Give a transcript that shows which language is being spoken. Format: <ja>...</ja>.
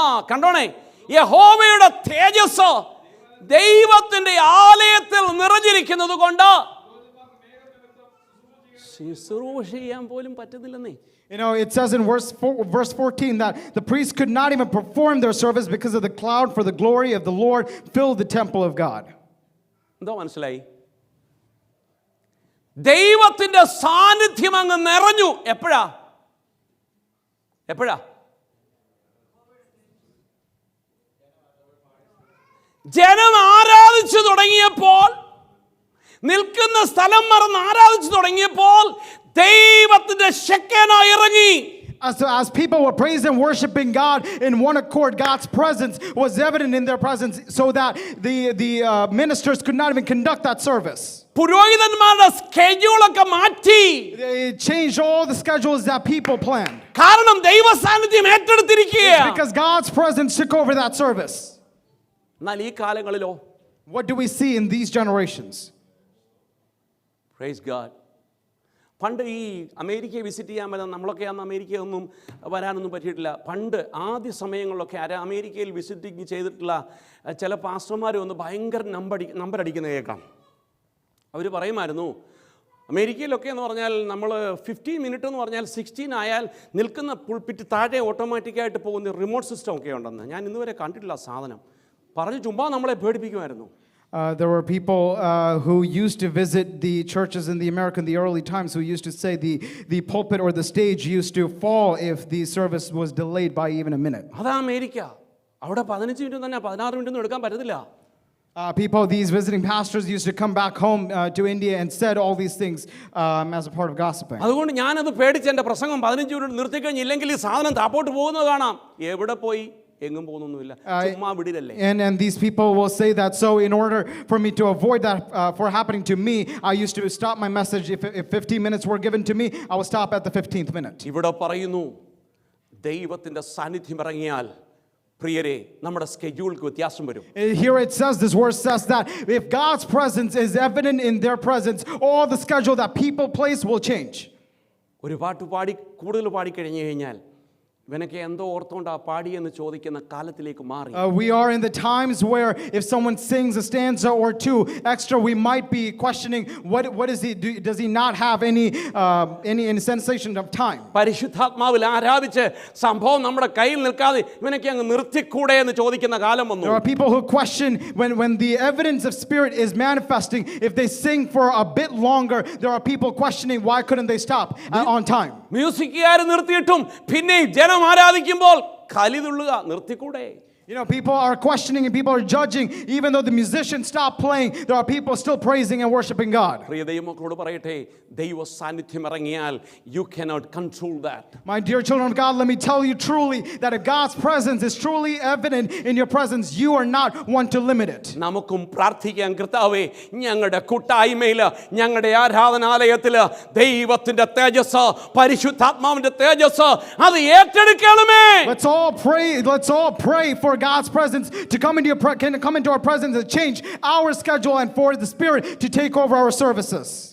<ml>കണ്ടോണേ, യഹോവയുടെ തേജസ് ദൈവത്തിന്റെ ആലയത്തിൽ നിറഞ്ഞിരിക്കുന്നത് കൊണ്ട് ശുശ്രൂഷ ചെയ്യാൻ പോലും പറ്റുന്നില്ലെന്നേ.</ml> <en>You know, it says in verse 14 that the priests could not even perform their service because of the cloud, for the glory of the Lord filled the temple of God.</en> <ml>എന്തോ മനസ്സിലായി? ദൈവത്തിന്റെ സാന്നിധ്യം അങ്ങ് നിറഞ്ഞു. എപ്പോഴാ? ജനം ആരാധിച്ചു തുടങ്ങിയപ്പോൾ, നിൽക്കുന്ന സ്ഥലം മറന്ന് ആരാധിച്ചു തുടങ്ങിയപ്പോൾ ദൈവത്തിന്റെ ശക്തന ഇറങ്ങി.</ml> <en>As people were praising and worshiping God in one accord, God's presence was evident in their presence, so that the ministers could not even conduct that service.</en> <ml>പുരോഹിതന്മാരുടെ സ്കെഡ്യൂളൊക്കെ മാറ്റി.</ml> <en>They changed all the schedules that people planned.</en> <ml>കാരണം ദൈവ സാന്നിധ്യം ഏറ്റെടുത്തിരിക്കുകയാണ്.</ml> <en>Because God's presence took over that service.</en> <ml>എന്നാൽ ഈ കാലങ്ങളിലോ?</ml> <en>What do we see in these generations? Praise God.</en> <ml>പണ്ട് ഈ അമേരിക്കയെ വിസിറ്റ് ചെയ്യാൻ പറ്റുന്ന നമ്മളൊക്കെ അന്ന് അമേരിക്കയൊന്നും വരാനൊന്നും പറ്റിയിട്ടില്ല. പണ്ട് ആദ്യ സമയങ്ങളിലൊക്കെ അമേരിക്കയിൽ വിസിറ്റിംഗ് ചെയ്തിട്ടുള്ള ചില പാസ്റ്റർമാർ ഒന്ന് ഭയങ്കര നമ്പർ അടിക്കുന്ന കേൾക്കാം. അവർ പറയുമായിരുന്നു, അമേരിക്കയിലൊക്കെ എന്ന് പറഞ്ഞാൽ നമ്മൾ 15 മിനിറ്റ് എന്ന് പറഞ്ഞാൽ 16 ആയാൽ നിൽക്കുന്ന പുൾപിറ്റ് താഴെ ഓട്ടോമാറ്റിക്കായിട്ട് പോകുന്ന റിമോട്ട് സിസ്റ്റം ഒക്കെ ഉണ്ടെന്ന്. ഞാൻ ഇന്നുവരെ കണ്ടിട്ടില്ല സാധനം. പറഞ്ഞ് ചുമ്മാ നമ്മളെ പേടിപ്പിക്കുമായിരുന്നു.</ml> <en>There were people who used to visit the churches in the early times who used to say the pulpit or the stage used to fall if the service was delayed by even a minute.</en> <ml>അതാ America. അവിടെ 15 minute തന്നെ 16 minute ഒന്നും എടുക്കാൻ പറ്റത്തില്ല.</ml> <en>These visiting pastors used to come back home to India and said all these things as a part of gossiping.</en> <ml>അതുകൊണ്ട് ഞാനത് പേടിച്ച് എൻ്റെ പ്രസംഗം 15 മിനിറ്റ് നിർത്തിക്കഴിഞ്ഞില്ലെങ്കിൽ ഈ സാധനം താപ്പോട്ട് പോകുന്നത് കാണാം. എവിടെ പോയി? എങ്ങും പോകുന്നൊന്നുമില്ല, ചുമ്മാ വിടില്ലല്ലേ.</ml> <en>And these people will say that, so in order for me to avoid that for happening to me, I used to stop my message. If 15 minutes were given to me, I would stop at the 15th minute.</en> <ml>ഇവിടെ പറയുന്നു, ദൈവത്തിന്റെ സാന്നിധ്യം ഇറങ്ങിയാൽ പ്രിയരെ നമ്മുടെ സ്കെഡ്യൂൾക്ക് വ്യത്യാസം വരും.</ml> <en>Here it says, this verse says that if God's presence is evident in their presence, all the schedule that people place will change.</en> <ml>ഒരു പാട്ട് പാടി കൂടുതൽ പാടിക്കഴിഞ്ഞു കഴിഞ്ഞാൽ ഇവനൊക്കെ എന്തോ ഓർത്തോണ്ടാ പാടിയെന്ന് ചോദിക്കുന്ന കാലത്തിലേക്ക് മാറി.</ml> <en>We are in the times where if someone sings a stanza or two extra, we might be questioning what is he do, does he not have any sensation of time?</en> <ml>പരിശുദ്ധാത്മാവിൽ ആരാധിച്ച് സംഭവം നമ്മുടെ കയ്യിൽ നിൽക്കാതെ ഇവനൊക്കെ അങ്ങ് നിർത്തിക്കൂടെ എന്ന് ചോദിക്കുന്ന കാലം വന്നു.</ml> <en>There are people who question when the evidence of Spirit is manifesting, if they sing for a bit longer, there are people questioning why couldn't they stop on time?</en> <ml>മ്യൂസിക്കുകാർ നിർത്തിയിട്ടും പിന്നെ ജനം ആരാധിക്കുമ്പോൾ കലിതുള്ളുക, നിർത്തിക്കൂടെ?</ml> <en>You know, people are questioning and people are judging. Even though the musicians stop playing, there are people still praising and worshiping God.</en> <ml>പ്രിയ ദൈവമക്കളോട് പറയട്ടെ, ദൈവ സാന്നിധ്യം ഇറങ്ങിയാൽ</ml> <en>you cannot control that. My dear children of God, let me tell you truly that if God's presence is truly evident in your presence, you are not one to limit it.</en> <ml>നമുക്കും പ്രാർത്ഥിക്കാൻ, കർത്താവേ, ഞങ്ങളുടെ കൂട്ടായ്മയിൽ, ഞങ്ങളുടെ ആരാധനാലയത്തിൽ ദൈവത്തിന്റെ തേജസ്, പരിശുദ്ധാത്മാവിന്റെ തേജസ് അത് ഏറ്റെടുക്കണമേ.</ml> <en>Let's all pray for God's presence to come into our presence and change our schedule and for the Spirit to take over our services.</en>